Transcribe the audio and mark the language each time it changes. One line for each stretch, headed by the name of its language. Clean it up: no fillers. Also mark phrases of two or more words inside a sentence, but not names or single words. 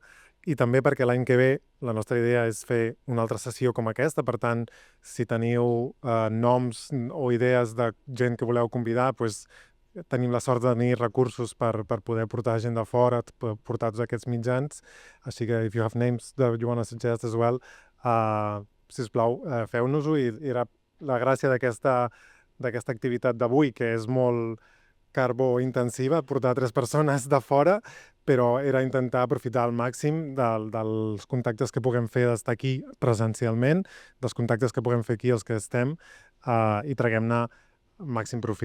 Catalan: I també perquè l'any que ve la nostra idea és fer una altra sessió com aquesta. Per tant, si teniu noms o idees de gent que voleu convidar, doncs tenim la sort de tenir recursos per poder portar gent de fora, portar tots aquests mitjans. Així que,
English: if you have names that you want to suggest as well,
Catalan: sisplau, feu-nos-ho. I era la gràcia d'aquesta activitat d'avui, que és molt carbointensiva, portar 3 persones de fora, però era intentar aprofitar al màxim dels contactes que puguem fer d'estar aquí presencialment, dels contactes que puguem fer aquí els que estem, i traguem-ne màxim profit, no?